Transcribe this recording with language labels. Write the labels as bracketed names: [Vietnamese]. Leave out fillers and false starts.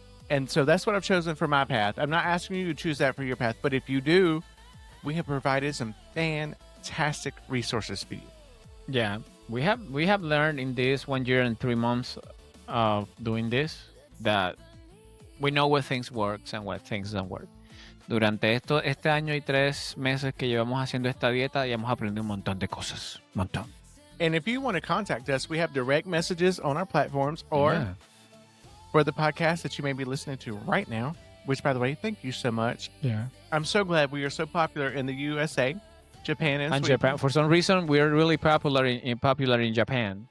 [English] And so that's what I've chosen for my path. I'm not asking you to choose that for your path, but if you do, we have provided some fantastic resources for you. Yeah. We have learned in this 1 year and 3 months of doing this that we know what things works and what things don't work. [Spanish] Durante este año y 3 meses que llevamos haciendo esta dieta, ya hemos aprendido un montón de cosas. Montón. [English] And if you want to contact us, we have direct messages on our platforms or for the podcast that you may be listening to right now, which, by the way, thank you so much. Yeah. I'm so glad we are so popular in the USA, Japan, and Sweden. Japan. For some reason, we're really popular in Japan.